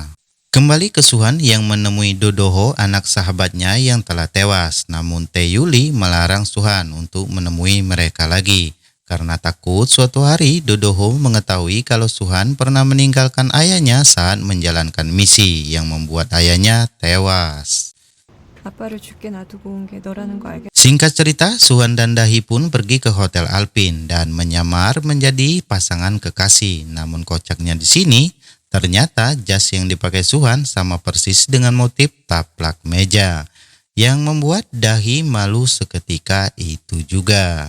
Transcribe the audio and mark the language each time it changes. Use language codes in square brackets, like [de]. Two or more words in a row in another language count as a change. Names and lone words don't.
[id] Kembali ke Suhan yang menemui Dodoho, anak sahabatnya yang telah tewas, namun Tae-yuli melarang Suhan untuk menemui mereka lagi. Karena takut suatu hari Dodoho mengetahui kalau Suhan pernah meninggalkan ayahnya saat menjalankan misi yang membuat ayahnya tewas. [ko] 아빠를 죽게 놔두고 온 게 너라는 거 알겠... [id] Singkat cerita, Suhan dan Dahi pun pergi ke Hotel Alpine dan menyamar menjadi pasangan kekasih. Namun kocaknya di sini, ternyata jas yang dipakai Suhan sama persis dengan motif taplak meja, yang membuat Dahi malu seketika itu juga.